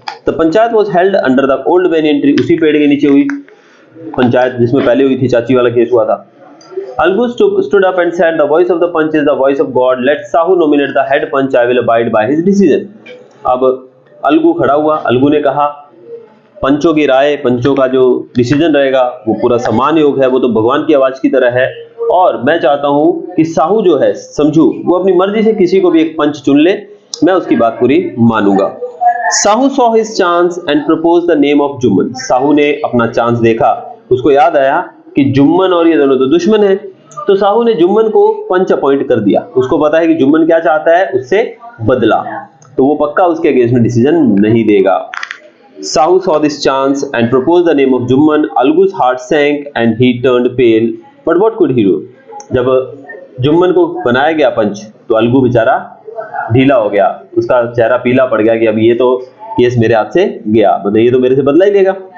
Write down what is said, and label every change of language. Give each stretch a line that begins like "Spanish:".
English: the panchayat was held under the old banyan tree,
Hindi: उसी पेड़ के नीचे हुई पंचायत जिसमें पहले हुई थी, चाची वाला केस हुआ था।
English: Algu stood up and said, "The voice of the punch is the voice of God. Let Sahu nominate the head punch. I will abide by his decision."
Hindi: अब अलगू खड़ा हुआ। अलगू ने कहा पंचों की राय, पंचों का जो डिसीजन रहेगा वो पूरा समान योग है, वो तो भगवान की आवाज की तरह है और मैं चाहता हूं कि साहू जो है समझू वो अपनी मर्जी से किसी को भी एक पंच चुन ले, मैं उसकी बात पूरी मानूंगा।
English: Sahu saw his chance and proposed the name of Jumman.
Hindi: Sahu ने अपना चांस देखा, उसको याद आया कि जुम्मन और ये दोनों तो दुश्मन है, तो साहू ने जुम्मन को पंच अपॉइंट कर दिया। उसको पता है कि जुम्मन क्या चाहता है, उससे बदला, तो वो पक्का उसके अगेंस्ट में डिसीजन नहीं देगा।
English: Sahu saw this chance and proposed the name of Jumman. Algu's heart sank and he turned pale. But what could he do?
Hindi: जब जुम्मन को बनाया गया पंच तो अलगू बेचारा ढीला हो गया, उसका चेहरा पीला पड़ गया कि अब ये तो केस मेरे हाथ से गया, मतलब ये तो मेरे से बदला ही लेगा।